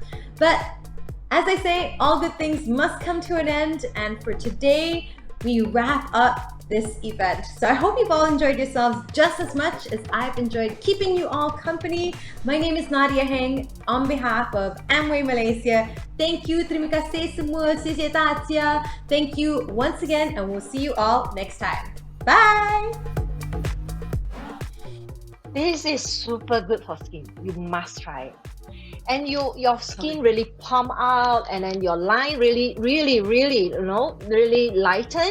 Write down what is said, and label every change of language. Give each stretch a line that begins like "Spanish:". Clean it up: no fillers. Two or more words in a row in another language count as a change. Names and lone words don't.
English: But as I say, all good things must come to an end, and for today we wrap up this event. So I hope you've all enjoyed yourselves just as much as I've enjoyed keeping you all company. My name is Nadia Heng. On behalf of Amway Malaysia, thank you,
Malay: terima kasih semua,
Chinese: 谢谢大家.
English: Thank you once again, and we'll see you all next time. Bye! This is super good for skin. You must try it. And your skin really pump out, and then your line really lighten.